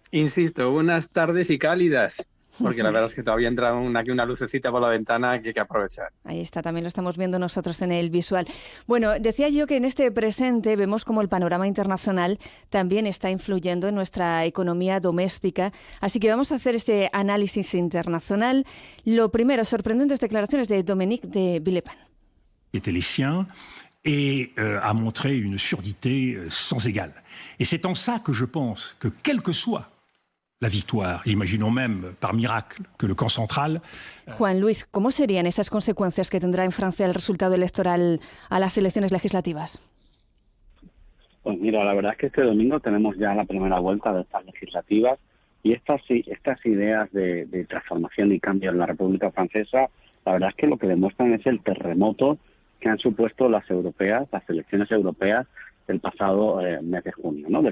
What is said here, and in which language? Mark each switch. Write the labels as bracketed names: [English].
[Spanish] Insisto, buenas tardes y cálidas, porque la verdad es que todavía entra aquí una lucecita por la ventana que hay que aprovechar. Ahí está, también lo estamos viendo nosotros en el visual. Bueno, decía yo que en este presente vemos como el panorama internacional también está influyendo en nuestra economía doméstica, así que vamos a hacer este análisis internacional. Lo primero, sorprendentes declaraciones de Dominique de Villepin. [French] Était les siens et a montré une surdité sans égale. Et c'est en ça que je pense que, quelle que soit la victoire, imaginons même par miracle que le camp central... [Spanish] Juan Luis, ¿cómo serían esas consecuencias que tendrá en Francia el resultado electoral a las elecciones legislativas? Pues mira, la verdad es que este domingo tenemos ya la primera vuelta de estas legislativas y estas ideas de transformación y cambio en la República Francesa, la verdad es que lo que demuestran es el terremoto que han supuesto las elecciones europeas del pasado mes de junio, ¿no?